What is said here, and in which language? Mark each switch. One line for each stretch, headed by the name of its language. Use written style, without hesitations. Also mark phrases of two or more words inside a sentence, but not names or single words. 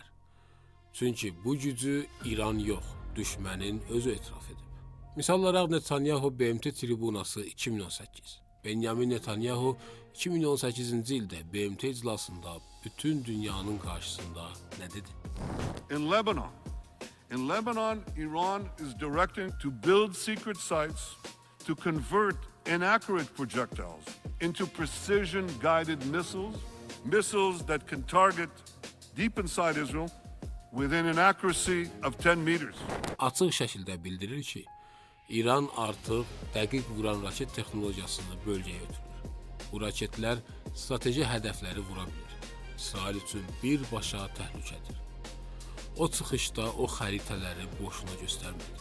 Azerbaijani: Çünki bu gücü İran yox, düşmənin özü etiraf edib. Misal olaraq Netanyahu BMT tribunası 2018. Benjamin Netanyahu 2018-ci ildə BMT iclasında bütün dünyanın qarşısında nə dedi?
English: In Lebanon, Iran is directing to build secret sites to convert inaccurate projectiles into precision-guided missiles that can target deep inside Israel within an accuracy of 10 meters.
Azerbaijani: Açıq şəkildə bildirir ki, İran artıq dəqiq vuran raket texnologiyasını bölgəyə ötürür. Bu raketlər strateji hədəfləri vura bilir. İsrail üçün birbaşa təhlükədir. O çıxışda o xəritələri boşuna göstərmədi.